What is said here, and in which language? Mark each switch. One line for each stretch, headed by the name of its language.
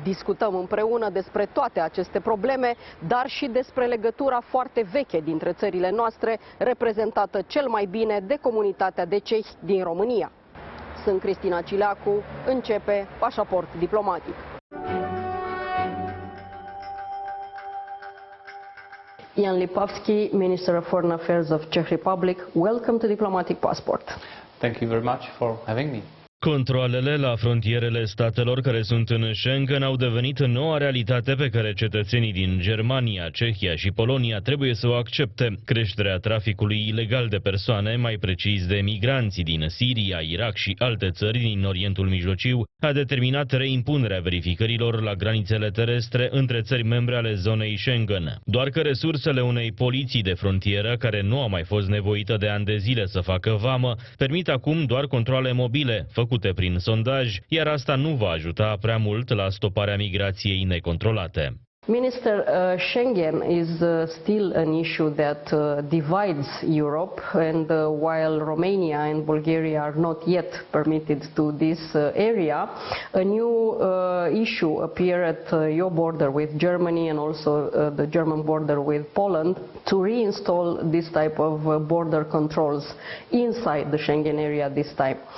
Romanian: Discutăm împreună despre toate aceste probleme, dar și despre legătura foarte veche dintre țările noastre, reprezentată cel mai bine de comunitatea de cehi din România. Sunt Cristina Cileacu, începe Pașaport diplomatic.
English: Jan Lipavski, Minister of Foreign Affairs of Czech Republic, welcome to Diplomatic Passport. Thank you very much for having me.
Romanian: Controalele la frontierele statelor care sunt în Schengen au devenit noua realitate pe care cetățenii din Germania, Cehia și Polonia trebuie să o accepte. Creșterea traficului ilegal de persoane, mai precis de migranți din Siria, Irak și alte țări din Orientul Mijlociu, a determinat reimpunerea verificărilor la granițele terestre între țări membre ale zonei Schengen. Doar că resursele unei poliții de frontieră, care nu a mai fost nevoită de ani de zile să facă vamă, permit acum doar controale mobile, făcute prin sondaj, iar asta nu va ajuta prea mult la stoparea migrației necontrolate.
English: Minister, Schengen is still an issue that divides Europe, and while Romania and Bulgaria are not yet permitted to this area, a new issue appeared at your border with Germany and also the German border with Poland to reinstall this type of border controls inside the Schengen area this time.